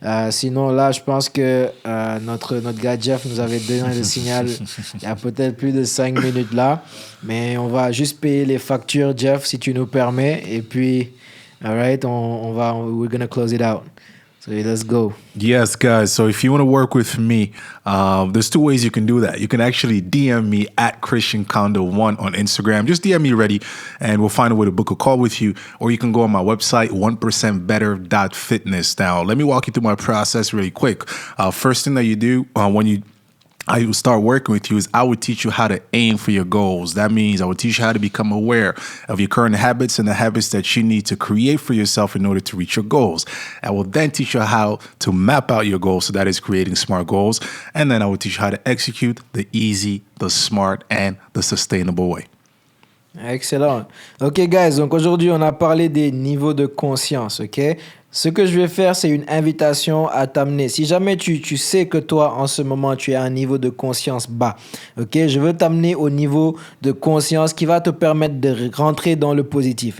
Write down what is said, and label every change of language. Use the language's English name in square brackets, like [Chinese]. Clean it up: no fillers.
[French] Sinon, là, je pense que notre gars Jeff nous avait donné le signal il y a peut-être plus de 5 minutes là, mais on va juste payer les factures, Jeff, si tu nous permets, et puis, [English] all right, we're gonna close it out. So let's go. Yes, guys. So if you want to work with me, there's two ways you can do that. You can actually DM me at Christian Condo 1 on Instagram. Just DM me ready, and we'll find a way to book a call with you. Or you can go on my website, 1%better.fitness. Now, let me walk you through my process really quick. First thing that you do when I will start working with you is I would teach you how to aim for your goals. That means I would teach you how to become aware of your current habits and the habits that you need to create for yourself in order to reach your goals. I will then teach you how to map out your goals. So that is creating SMART goals. And then I will teach you how to execute the easy, the smart, and the sustainable way. Excellent. OK, guys. [French] Donc, aujourd'hui, on a parlé des niveaux de conscience, OK? Ce que je vais faire, c'est une invitation à t'amener. Si jamais tu sais que toi, en ce moment, tu as un niveau de conscience bas, OK? Je veux t'amener au niveau de conscience qui va te permettre de rentrer dans le positif.